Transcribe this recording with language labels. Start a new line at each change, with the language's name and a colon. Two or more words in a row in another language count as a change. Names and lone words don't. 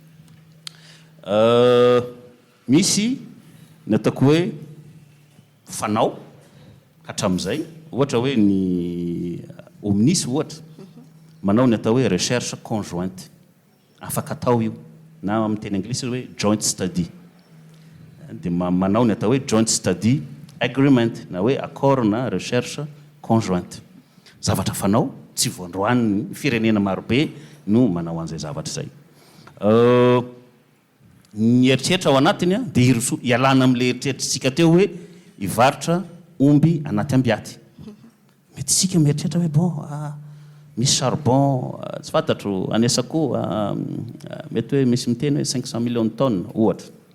Malagasy: misy nataoko hoe fanao hatramin'izay ohatra hoe ny omnisy ohatra manao ny atao hoe
French: recherche conjointe
Malagasy: afaka atao io na amin'ny teny anglisy hoe
English: joint study
Malagasy: dia manao ny atao hoe
English: joint study agreement
Malagasy: na hoe accord na
French: recherche conjointe
Malagasy: zavatra fanao tsy voandroany firenena marobe no manao an'izay zavatra zay ny eritreritra ao anatiny dia ialana amin'le eritreritrytsika teo hoe hivarotra omby anaty ambiaty mety sika mieritreritra hoe bon misy charbon tsy fantatro anesako mety hoe misy miteny hoe
French: 500 millions de tonnes
Malagasy: ohatra